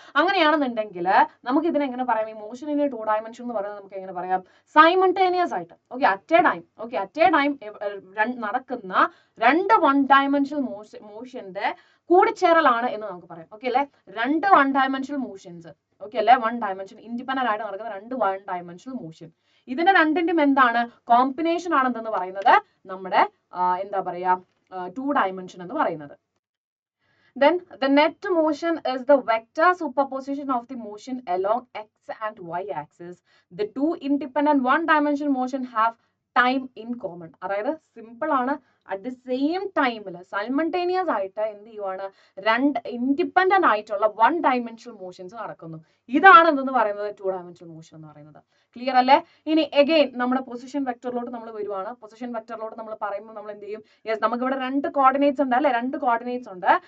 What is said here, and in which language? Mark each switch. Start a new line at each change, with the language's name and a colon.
Malayalam: അങ്ങനെയാണെന്നുണ്ടെങ്കിൽ നമുക്ക് ഇതിനെ എങ്ങനെ പറയാം, ഈ മോഷൻ ഇൻ എ 2 ഡയമെൻഷൻ എന്ന് പറയുന്നത് നമുക്ക് എങ്ങനെ പറയാം, സൈമൾട്ടേനിയസ് ആയിട്ട്, ഓക്കെ, അറ്റ് എ ടൈം നടക്കുന്ന 2 1 ഡയമെൻഷണൽ മോഷന്റെ കൂടിച്ചേരലാണ് എന്ന് നമുക്ക് പറയാം. ഓക്കെ അല്ലെ, 2 1 ഡയമെൻഷണൽ മോഷൻസ്, ഓക്കെ അല്ലെ, 1 ഡയമെൻഷൻ ഇൻഡിപെൻഡന്റ് ആയിട്ട് നടക്കുന്ന 2 1 ഡയമെൻഷണൽ മോഷൻ. ഇതിന്റെ രണ്ടിന്റെയും എന്താണ് കോമ്പിനേഷൻ ആണെന്ന് പറയുന്നത് നമ്മുടെ എന്താ പറയാ 2 ഡയമെൻഷൻ എന്ന് പറയുന്നത്.
English: Then the net motion is the vector superposition of the motion along x and y axis. The 2 independent 1 dimensional motion have time in common.
Malayalam: അതായത് സിമ്പിൾ ആണ്, അറ്റ് ദി സെയിം ടൈമിൽ സൈമൾട്ടേനിയസ് ആയിട്ട് എന്ത് ചെയ്യുവാണ്, 2 ഇൻഡിപെൻഡന്റ് ആയിട്ടുള്ള 1 dimensional motions നടക്കുന്നു. ഇതാണ് എന്തെന്ന് പറയുന്നത് 2 ഡയമെൻഷണൽ മോഷൻ എന്ന് പറയുന്നത്. ക്ലിയർ അല്ലേ? ഇനി അഗെയിൻ നമ്മുടെ പൊസിഷൻ വെക്ടറിലോട്ട് നമ്മൾ വരുവാണ്. പൊസിഷൻ വെക്ടറിലോട്ട് നമ്മൾ പറയുമ്പോൾ നമ്മൾ എന്ത് ചെയ്യും, യെസ് നമുക്ക് ഇവിടെ 2 കോർഡിനേറ്റ്സ് ഉണ്ട് അല്ലെ, 2 കോർഡിനേറ്റ്സ് ഉണ്ട്.